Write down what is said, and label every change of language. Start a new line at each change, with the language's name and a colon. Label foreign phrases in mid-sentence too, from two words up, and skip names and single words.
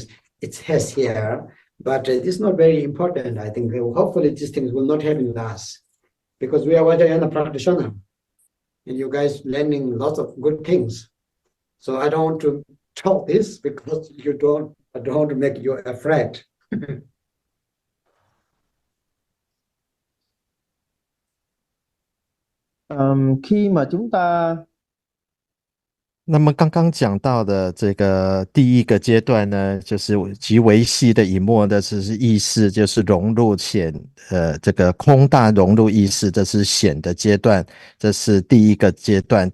English: It has here, but it's not very important. I think hopefully these things will not happen to us because we are Vajrayana practitioner, and you guys learning lots of good things. So I don't want to talk this because I don't want to make you afraid.
Vietnamese: Khi mà chúng ta
Chinese: 那么刚刚讲到的这个第一个阶段呢，就是极为细的以末的，只是意识，就是融入显，这个空大融入意识，这是显的阶段，这是第一个阶段。